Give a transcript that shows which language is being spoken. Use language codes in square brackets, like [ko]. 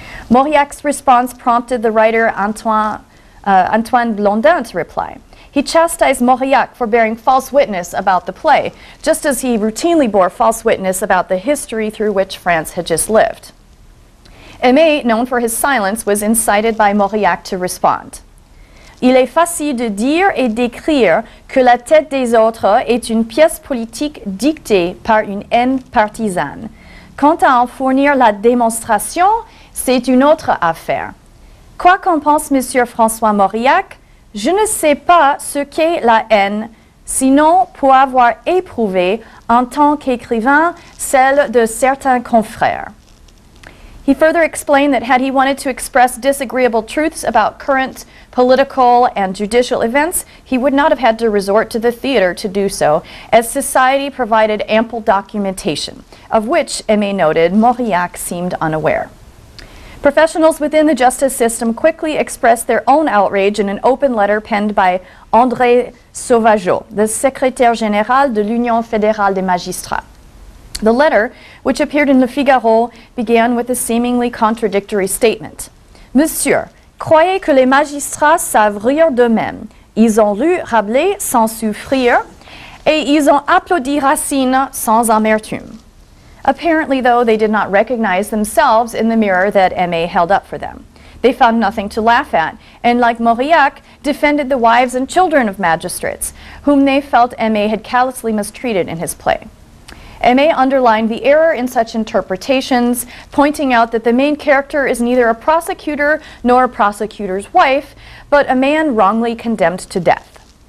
[en] Mauriac's response prompted the writer Antoine Blondin to reply. He chastised Mauriac for bearing false witness about the play, just as he routinely bore false witness about the history through which France had just lived. Aymé, known for his silence, was incited by Mauriac to respond. [fr] Il est facile de dire et d'écrire que La Tête des autres est une pièce politique dictée par une haine partisane. Quant à en fournir la démonstration, c'est une autre affaire. Quoi qu'en pense M. François Mauriac, je ne sais pas ce qu'est la haine, sinon pour avoir éprouvé, en tant qu'écrivain, celle de certains confrères. [en] He further explained that had he wanted to express disagreeable truths about current political and judicial events, he would not have had to resort to the theater to do so, as society provided ample documentation, of which, Aymé noted, Mauriac seemed unaware. Professionals within the justice system quickly expressed their own outrage in an open letter penned by André Sauvageau, the [fr] Secrétaire général de l'Union fédérale des magistrats. [en] The letter, which appeared in Le Figaro, began with a seemingly contradictory statement. [fr] Monsieur, croyez que les magistrats savent rire d'eux-mêmes. Ils ont lu Rabelais sans souffrir, et ils ont applaudi Racine sans amertume. [en] Apparently, though, they did not recognize themselves in the mirror that Aymé held up for them. They found nothing to laugh at, and like Mauriac, defended the wives and children of magistrates, whom they felt Aymé had callously mistreated in his play. Aymé underlined the error in such interpretations, pointing out that the main character is neither a prosecutor nor a prosecutor's wife, but a man wrongly condemned to death.